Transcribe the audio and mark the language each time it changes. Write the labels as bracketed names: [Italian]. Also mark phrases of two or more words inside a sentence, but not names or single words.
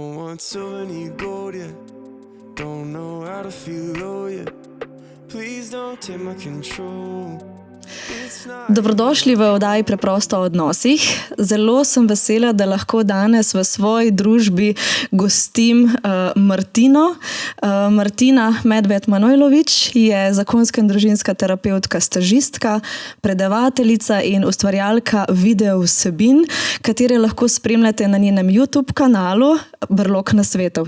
[English] want silver, need gold, yeah. Don't know how to feel low, yeah. Please don't take my control. [Slovenian] Dobrodošli v oddaji Preprosto o odnosih. Zelo sem vesela, da lahko danes v svoji družbi gostim Martino. Martina Medved Manojlović je zakonska in družinska terapevtka, stažistka, predavateljica in ustvarjalka video vsebin, katere lahko spremljate na njenem YouTube kanalu Brlog nasvetov.